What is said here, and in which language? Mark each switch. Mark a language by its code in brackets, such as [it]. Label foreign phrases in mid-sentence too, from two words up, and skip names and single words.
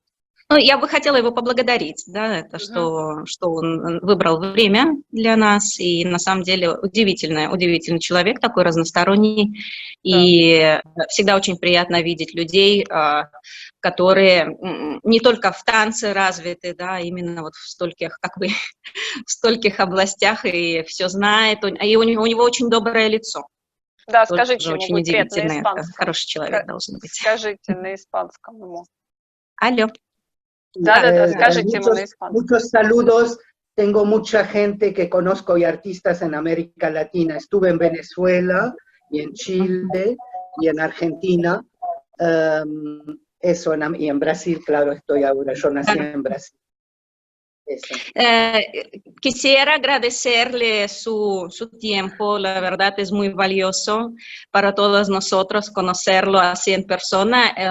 [ru] Ну, я бы хотела его поблагодарить, да, это что он выбрал время для нас, и на самом деле удивительный человек, такой разносторонний, и всегда очень приятно видеть людей, которые не только в танце развиты, да, именно вот в стольких, как бы, в стольких областях, и все знает, и у него очень доброе лицо. Да, скажите ему, очень будет приятно на удивительно, испанском. хороший человек должен быть. Скажите на испанском ему. Алло. Да, скажите ему на испанском. [es] Muchos saludos. Tengo mucha gente que conozco y artistas en América Latina. Estuve en Venezuela y en Chile y en Argentina. Eso, y en Brasil, claro, estoy ahora. Yo nací en Brasil. Quisiera agradecerle su tiempo, la verdad es muy valioso para todos nosotros conocerlo así en persona.